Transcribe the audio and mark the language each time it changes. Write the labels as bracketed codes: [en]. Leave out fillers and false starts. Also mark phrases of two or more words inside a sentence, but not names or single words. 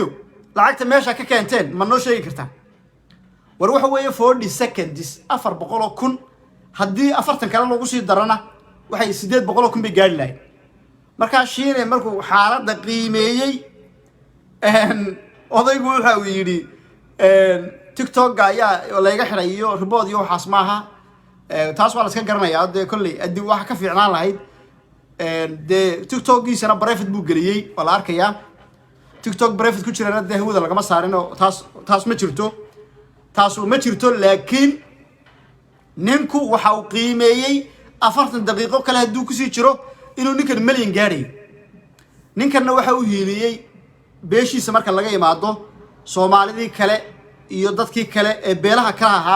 [so] lacagta meesha ka keenteen ma noo sheegi kartaa war waxa weeye 40 seconds 400 kun haddii 40 kale lagu sii darana waxay 800 kun bay gaari lahayd marka shiine markuu xaaladda qiimeeyay odaygu waxa uu yiri تيك توك ayaa la iga xiray iyo report iyo waxaas maaha taas waa la iska garanayaa de kulli adii waxa ka fiicnaan lahayd de تيك توكgiisana private buu galiyay wala arkaya تيك توك private ku jirana de hawada lagama saarino taas ma jirto laakiin ninku waxa uu qiimeeyay 40 daqiiqo kale haduu ku sii jiro inuu ninkan milyan gaaray ninkanna waxa uu hiiliyay beeshiisa marka laga imaado Soomaalidii kale iyo dadkii kale ee beelaha ka ahaa